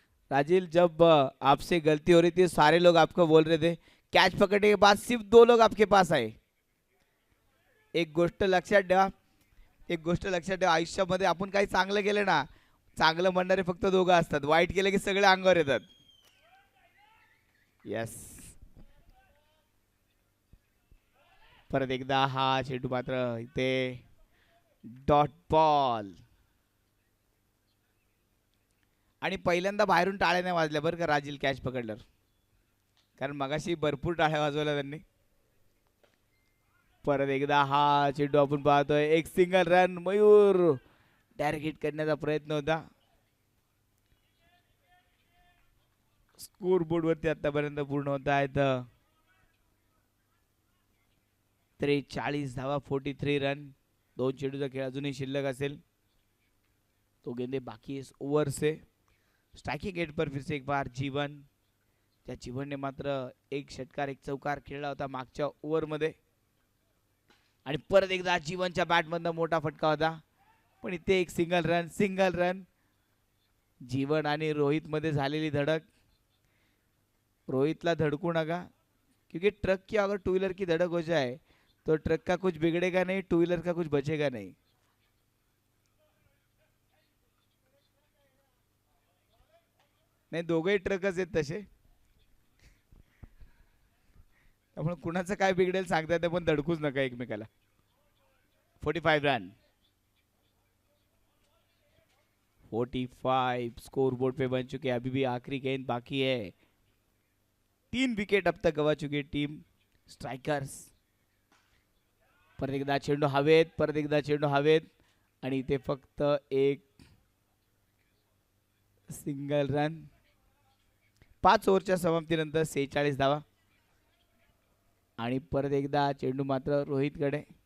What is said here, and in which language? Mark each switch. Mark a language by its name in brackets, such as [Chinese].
[Hindi] राजील, जब आपसे गलती हो रही थी सारे लोग आपको बोल रहे थे, कैच पकड़ने के बाद सिर्फ 2 लोग आपके पास आए. [Marathi] एक गोष्ट लक्षात ठेवा, आयुष्यामध्ये आपण काही चांगलं केलं ना, चांगलं म्हणणारे फक्त 2 असतात, वाईट केले की सगळे अंगावर येतात. यस, परत एकदा हा चेंडू मात्र इथे डॉट बॉल. आणि पहिल्यांदा बाहेरून टाळ्या नाही वाजल्या बरं का राजील कॅच पकडल्यावर, कारण मगाशी भरपूर टाळ्या वाजवल्या त्यांनी. परत एकदा हा चेंडू आपण पाहतोय, एक single run. Mayur direct hit करण्याचा प्रयत्न होता. स्कोर बोर्ड वरती आतापर्यंत पूर्ण होत आहेत 43 धावा, 43 रन. 2 चेंडूचा खेळ अजूनही शिल्लक असेल, [Hindi] तो गेंदे बाकी इस ओव्हर से. स्ट्राइकिंग एंड पर फिर से एक बार जीवन. [Marathi] त्या जीवनने मात्र एक षटकार एक चौकार खेळला होता मागच्या ओव्हर मध्ये, आणि परत एकदा जीवनच्या बॅट मधनं मोठा फटका होता, पण इथे एक सिंगल रन. जीवन आणि रोहित मध्ये झालेली धडक. रोहितला धडकू नका, [Hindi] क्योंकि ट्रक की अगर टू व्हीलर की धड़क हो जाए तो ट्रक का कुछ बिगड़ेगा नहीं, टू व्हीलर का कुछ बचेगा नहीं. [Marathi] नाही दोघेही ट्रकच आहेत तसे, त्यामुळे कुणाचं काय बिघडेल सांगता येते, पण धडकूच नका एकमेकाला. [English] 45 run. [Hindi] 45 स्कोर बोर्ड पे बन चुके. अभी भी आखिरी गेंद बाकी है. 3 विकेट अब तक गवा चुकी है टीम स्ट्रायकर्स. [Marathi] परत एकदा चेंडू हवेत, परत एकदा चेंडू हवेत आणि इथे फक्त एक सिंगल रन. 5 ओव्हरच्या समाप्तीनंतर 46 धावा आणि परत एकदा चेंडू मात्र रोहितकडे.